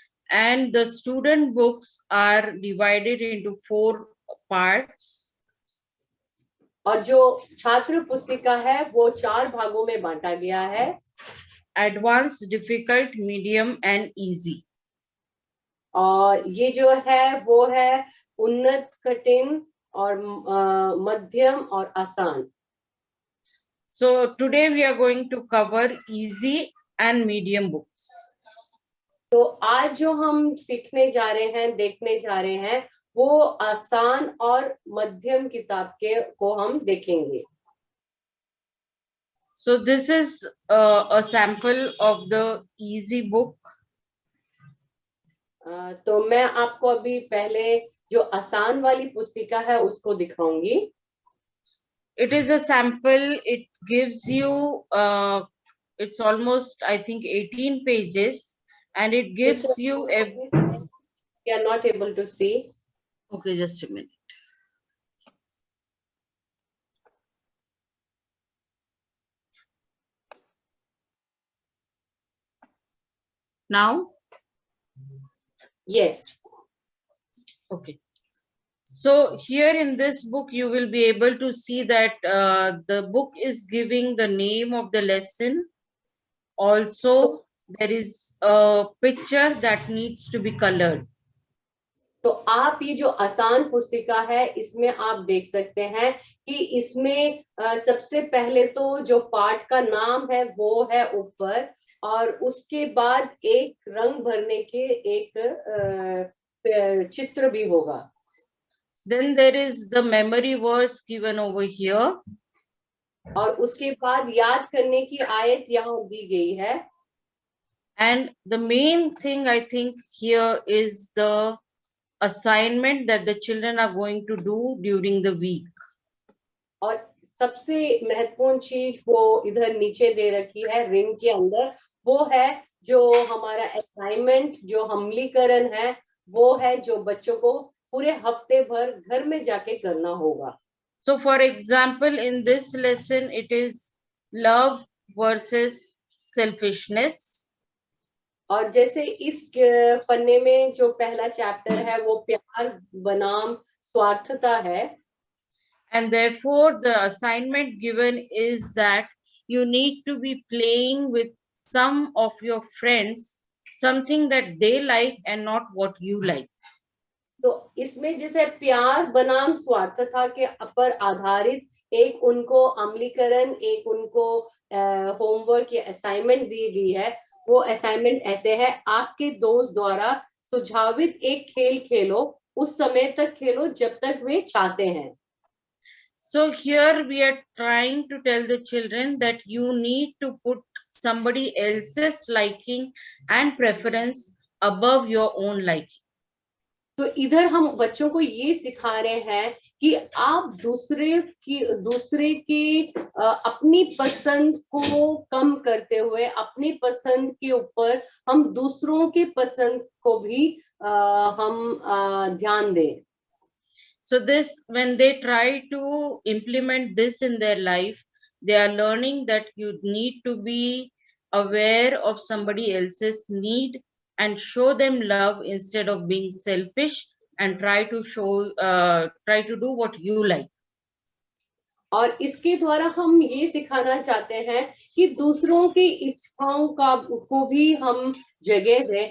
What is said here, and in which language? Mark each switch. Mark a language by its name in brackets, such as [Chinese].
[English] And the student books are divided into 4 parts. [Hindi] और जो छात्र पुस्तिका है वो 4 भागों में बांटा गया है। [English] Advanced, difficult, medium and easy. [Hindi] और ये जो है वो है उन्नत, कठिन और मध्यम और आसान। [English] So today we are going to cover easy and medium books. [Hindi] तो आज जो हम सीखने जा रहे हैं, देखने जा रहे हैं, वो आसान और मध्यम किताब को हम देखेंगे। [English] So this is a sample of the easy book. [Hindi] तो मैं आपको अभी पहले जो आसान वाली पुस्तिका है उसको दिखाऊंगी। [English] It is a sample. It gives you it's almost I think 18 pages, and it gives you We are not able to see. Okay, just a minute. Now? Yes. Okay. So here in this book, you will be able to see that the book is giving the name of the lesson. Also, there is a picture that needs to be colored. [Hindi] तो आप ये जो आसान पुस्तिका है इसमें आप देख सकते हैं कि इसमें सबसे पहले तो जो पाठ का नाम है वो है ऊपर, और उसके बाद एक रंग भरने के एक चित्र भी होगा। [English] Then there is the memory verse given over here. [Hindi] और उसके बाद याद करने की आयत यहाँ दी गई है। [English] And the main thing I think here is the assignment that the children are going to do during the week. [Hindi] और सबसे महत्वपूर्ण चीज वो इधर नीचे दे रखी है रिंग के अंदर, वो है जो हमारा असाइनमेंट, जो अमलीकरण है, वो है जो बच्चों को पूरे हफ्ते भर घर में जाके करना होगा। [English] So for example, in this lesson, it is love versus selfishness. [Hindi] और जैसे इस पन्ने में जो पहला चैप्टर है वो प्यार बनाम स्वार्थता है। [English] And therefore the assignment given is that you need to be playing with some of your friends, something that they like and not what you like. [Hindi] तो इसमें जैसे प्यार बनाम स्वार्थता के पर आधारित एक उनको अमलीकरण, एक उनको होमवर्क या असाइनमेंट दी गई है। वो असाइनमेंट ऐसे है, आपके दोस्त द्वारा सुझावित एक खेल खेलो, उस समय तक खेलो जब तक वे चाहते हैं। [English] So here we are trying to tell the children that you need to put somebody else's liking and preference above your own liking. [Hindi] तो इधर हम बच्चों को ये सिखा रहे हैं कि आप दूसरे की अपनी पसंद को कम करते हुए अपनी पसंद के ऊपर हम दूसरों की पसंद को भी हम ध्यान दें। [English] So this, when they try to implement this in their life, they are learning that you need to be aware of somebody else's need and show them love instead of being selfish and try to do what you like. [Hindi] और इसके द्वारा हम ये सिखाना चाहते हैं कि दूसरों की इच्छाओं को भी हम जगह दें।